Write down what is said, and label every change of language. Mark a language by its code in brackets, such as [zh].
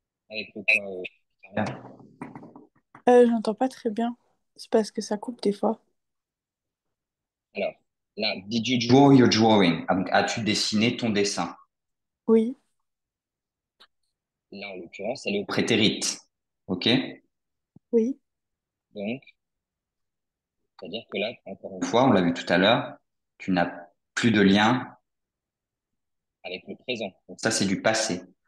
[fr] avec le quoi, J'entends pas très bien. C'est parce que ça coupe des fois. alors, là, [en] did you draw your drawing? [fr] Ah, donc, as-tu dessiné ton dessin? Oui, Là, en l'occurrence, elle est au prétérite. OK? oui, Donc, c'est-à-dire que là, encore une fois, on l'a vu tout à l'heure, tu n'as plus de lien avec le présent. Donc, ça, c'est du passé.